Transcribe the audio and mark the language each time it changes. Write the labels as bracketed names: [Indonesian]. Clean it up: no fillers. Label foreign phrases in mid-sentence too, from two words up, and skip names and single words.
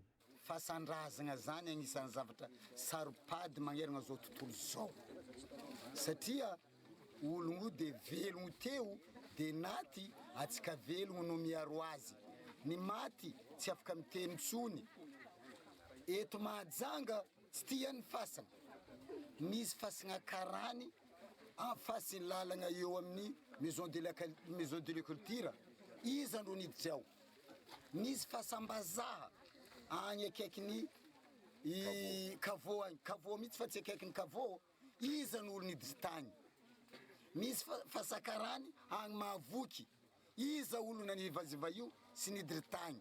[Malagasy] Fasandrazana zany agnisan'ny zavatra saropady magnerana zao tontolo zao satria ologno de velogno teo de naty atsika velogno no miaro azy ny maty tsy afaka miteny tsony. Eto Mahajanga tsy tian'ny fasana misy fasana karany afasiny lalagna eo amin'ny [French] maison de la culture [Malagasy] izy andro niditra ao. Nisy fasambazaha agny akaikiny Kavô agny. Kavô mihitsy fa tsy akaikiny Kavô izy n'olo niditra tany. Misy fasakarany agny Mahavoky izy olo nanivaziva io sy niditra tany.